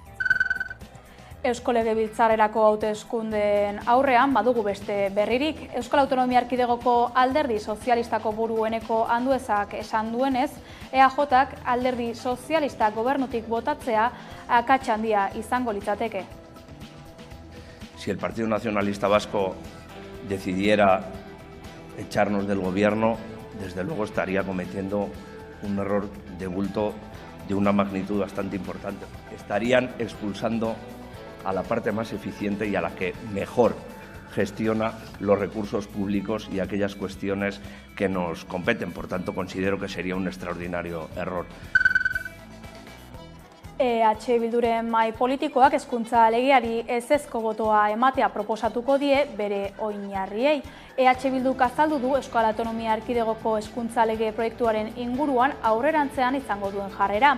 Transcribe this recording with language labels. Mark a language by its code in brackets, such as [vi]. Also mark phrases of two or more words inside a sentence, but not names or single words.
[eu] Eusko Legebiltzarrerako hauteskundeen aurrean badugu beste berririk. Euskal Autonomia Erkidegoko Alderdi Sozialistako burueneko Anduezak esan duenez, EAJak Alderdi Sozialistak gobernutik botatzea akats handia izango litzateke. [es] Si el Partido Nacionalista Vasco decidiera echarnos del gobierno, desde luego estaría cometiendo un error de bulto de una magnitud bastante importante. Estarían expulsando a la parte más eficiente y a la que mejor gestiona los recursos públicos y aquellas cuestiones que nos competen. Por tanto, considero que sería un extraordinario error. [eu] EH Bilduren mahai politikoak hezkuntza legeari ezezko botoa ematea proposatuko die bere oinarriei. EH Bilduk azaldu du Euskal Autonomia Erkidegoko hezkuntza lege proiektuaren inguruan aurrerantzean izango duen jarrera.